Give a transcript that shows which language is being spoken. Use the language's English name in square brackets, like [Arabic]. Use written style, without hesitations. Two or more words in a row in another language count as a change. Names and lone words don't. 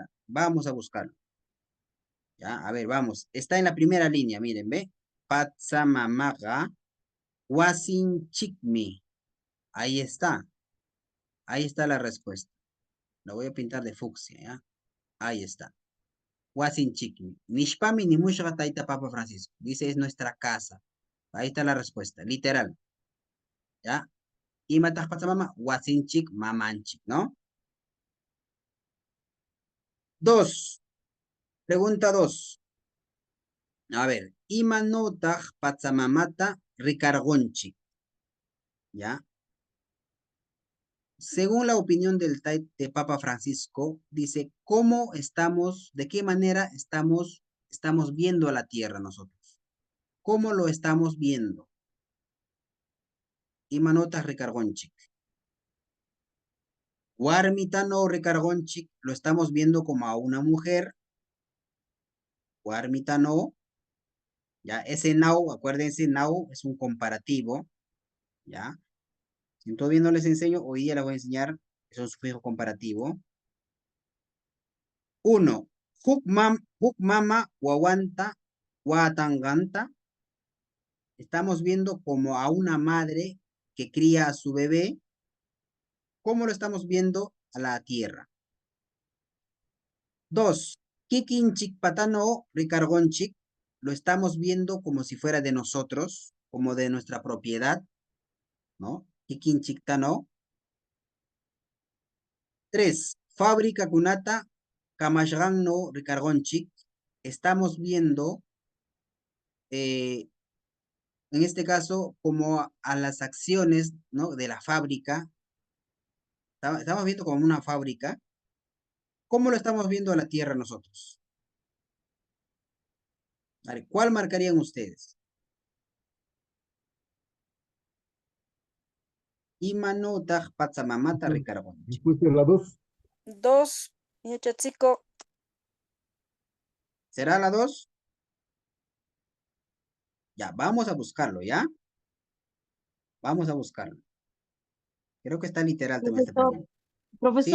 [Spanish] Vamos a buscarlo. Ya, a ver, vamos. Está en la primera línea, miren, ¿ve? [Quechua] Patsamamaga, Wasinchikmi. [Spanish] Ahí está. Ahí está la respuesta. Lo voy a pintar de fucsia, ¿ya? Ahí está. [Quechua] Wasinchikmi. Nishpami ni mushra taita Papa Francisco. [Spanish] Dice, es nuestra casa. Ahí está la respuesta, literal. [Quechua] ¿Ya? Y matas patsamama, wasinchik, mamanchik, [Spanish] ¿no? 2. Pregunta 2. A ver, [Quechua] imanotag patsamamata ricargonchik. [Spanish] ¿Ya? Según la opinión del de Papa Francisco, dice, ¿cómo estamos, de qué manera estamos viendo a la tierra nosotros? ¿Cómo lo estamos viendo? [Quechua] Imanotag ricargonchik. Warmitano ricargonchik, [Spanish] lo estamos viendo como a una mujer. [Quechua] Warmitano. ¿Ya? [Spanish] Ese now, acuérdense, now es un comparativo, ¿ya? Si todavía no les enseño, hoy día les voy a enseñar, es un sufijo comparativo. 1. [Quechua] Hukmama wawanta watanganta. [Spanish] Estamos viendo como a una madre que cría a su bebé. ¿Cómo lo estamos viendo? A la tierra. 2. [Quechua] Kikinchik patano ricargonchik. [Spanish] Lo estamos viendo como si fuera de nosotros, como de nuestra propiedad, ¿no? [Quechua] Kikinchiktano. 3. Fábrica kunata kamashranno ricargonchik. [Spanish] Estamos viendo, en este caso, como a las acciones, ¿no? De la fábrica. Estamos viendo como una fábrica. ¿Cómo lo estamos viendo a la tierra nosotros? Vale, ¿cuál marcarían ustedes? [Quechua] Imanotag patsamamata ricargonchik. [Spanish] Respuesta es la 2. [Quechua] 2. Yachatziko. [Spanish] ¿Será la 2? Ya, vamos a buscarlo, ¿ya? Vamos a buscarlo. Creo que está literal también esta Profesor, pregunta. profesor,